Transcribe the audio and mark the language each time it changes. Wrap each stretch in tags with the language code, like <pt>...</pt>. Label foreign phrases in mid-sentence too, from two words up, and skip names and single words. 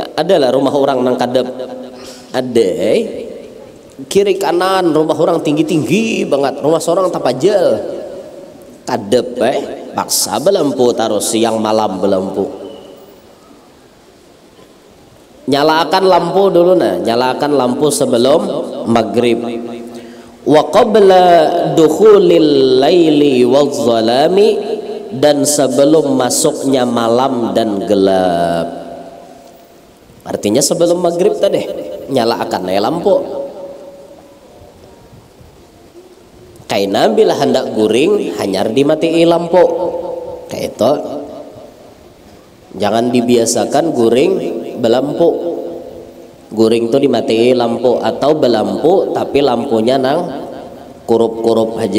<bjn>Adalah rumah orang nang kadep ada kiri kanan rumah orang tinggi-tinggi banget, rumah seorang tapajal kadep paksa belampu terus siang malam belampu. Nyalakan lampu dulu nyalakan lampu sebelum maghrib.</bjn> <ar>وقبل دخول الليل والظلام,</ar> <bjn>dan sebelum masuknya malam dan gelap. Artinya sebelum maghrib tadi nyalakan lampu. Kaina bila hendak guring hanyar dimatii lampu. Kayak itu. Jangan dibiasakan guring belampu. Guring tuh dimatii lampu atau belampu tapi lampunya nang kurup-kurup aja.</bjn>